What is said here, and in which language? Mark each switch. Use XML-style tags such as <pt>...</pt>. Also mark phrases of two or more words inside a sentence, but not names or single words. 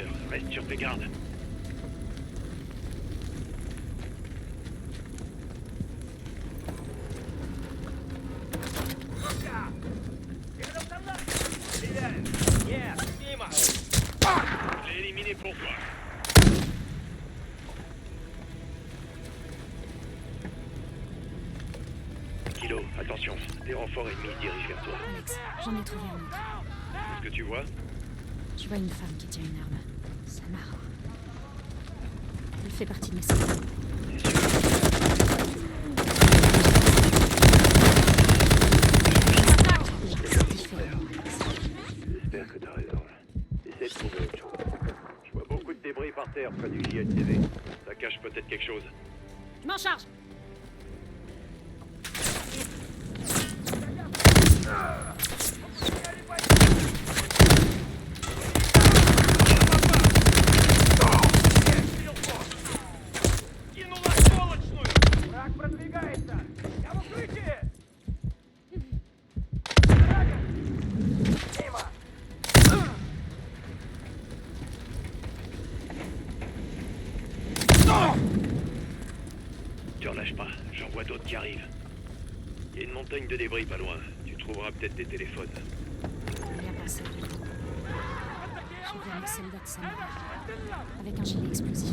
<fr>Reste sur tes gardes.</fr> <ru>Рядом со мной! Стреляю! Нет, мимо!</ru> <fr>Je l'ai éliminé pour toi. Kilo, attention. Des renforts ennemis se dirigent vers toi. Alex, j'en ai trouvé un autre. Qu'est-ce que tu vois? Je vois une femme qui tient une arme. Samara. Elle fait partie de mes soldats. C'est sûr. Attaque! C'est différent. J'espère que t'as raison. Essaie de trouver autre chose. Je vois beaucoup de débris par terre près du JLTV. Ça cache peut-être quelque chose. Je m'en charge!</fr> <ru>Кинула сволочную! Враг продвигается! Я в укрытии! Драгон! Мимо!</ru> <fr>Tu en lâches pas, j'en vois d'autres qui arrivent. Il y a une montagne de débris pas loin. Tu trouveras peut-être des téléphones. Bien pensé. J'ai vu un soldat de Samara avec un gilet explosif.</fr>